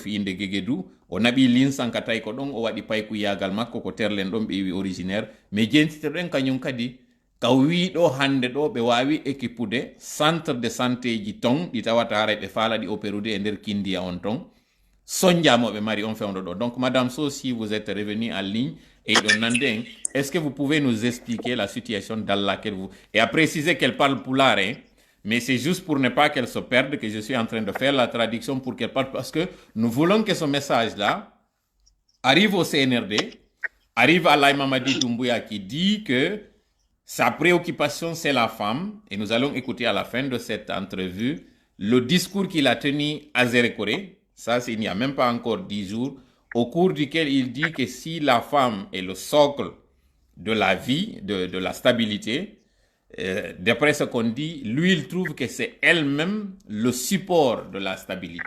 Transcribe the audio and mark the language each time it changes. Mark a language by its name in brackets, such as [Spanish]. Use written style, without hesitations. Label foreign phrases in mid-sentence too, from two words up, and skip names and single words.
[Fula] fi inde Guéguédou o naɓi linsanka tawi ko ɗon o waɗi paykuyagal makko ko terlen ɗon ɓe wi originaire mais jentiteɗen kañum kadi ka wiɗo hande ɗo ɓe wawi équipude centre de santé ji ton ɗi tawata haray ɓe faala ɗi opérude e nder kindiya on ton sonjamoɓe mari on fewndo ɗo [French] donc madame So, si vous êtes revenu en ligne et [Fula] ɗon nande [French] est-ce que vous pouvez nous expliquer la situation dans laquelle vous et à préciser qu'elle parle pulaar mais c'est juste pour ne pas qu'elle se perde que je suis en train de faire la traduction pour qu'elle parle parce que nous voulons que ce message là arrive au CNRD, arrive à Laye Mamadi Doumbouya qui dit que sa préoccupation c'est la femme et nous allons écouter à la fin de cette entrevue le discours qu'il a tenu à Zérékoré, ça c'est il n'y a même pas encore 10 jours, au cours duquel il dit que si la femme est le socle de la vie, de la stabilité, d'après ce qu'on dit, lui il trouve que c'est elle-même le support de la stabilité.